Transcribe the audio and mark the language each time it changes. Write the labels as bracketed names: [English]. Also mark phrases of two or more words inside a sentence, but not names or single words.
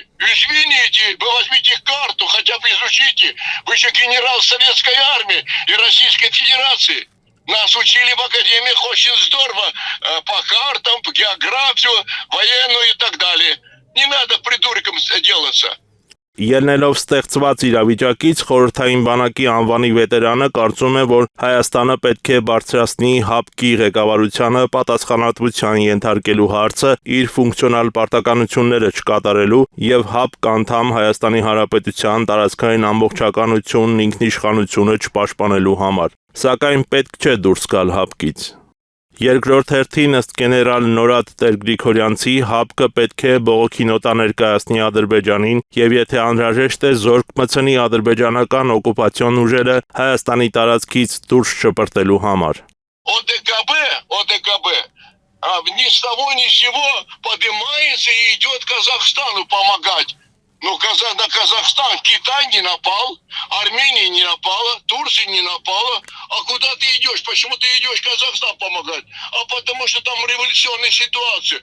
[Russian] Извините, вы возьмите карту, хотя бы изучите. Вы же генерал Советской армии и Российской Федерации. Нас учили в академиях очень здорово по картам, по географию, военную и так далее. Не надо придурком делаться. [Armenian] Ելնելով ստեղծված իրավիճակից, խորհրդային բանակի անվանի վետերանը կարծում է, որ Հայաստանը պետք է բարձրացնի ՀԱՊԿ-ի ղեկավարությանը պատասխանատվության ենթարկելու հարցը իր ֆունկցիոնալ պարտականությունները չկատարելու և ՀԱՊԿ անդամ Հայաստանի Հանրապետության տարածքային ամբողջականությունն ինքնիշխանությունը չպաշտպանելու համար։ Սակայն պետք չէ դուրս գալ ՀԱՊԿ-ից։ Երկրորդ հերթին, ըստ գեներալ Նորադ Տեր-Գրիգորյանցի, ՀԱՊԿ-ը պետք է բողոքի նոտա ներկայացնի Ադրբեջանին և եթե անհրաժեշտ է, զորք մտցնի ադրբեջանական օկուպացիոն ուժերը Հայաստանի տարածքից դուրս շպրտելու համար։ [Russian] ОДКБ ни с того ни с сего поднимается и идет Казахстану помогать. Ну, на Казахстан Китай не напал, Армения не напала, Турция не напала. А куда ты идешь? Почему ты идешь Казахстан помогать? А потому что там революционная ситуация.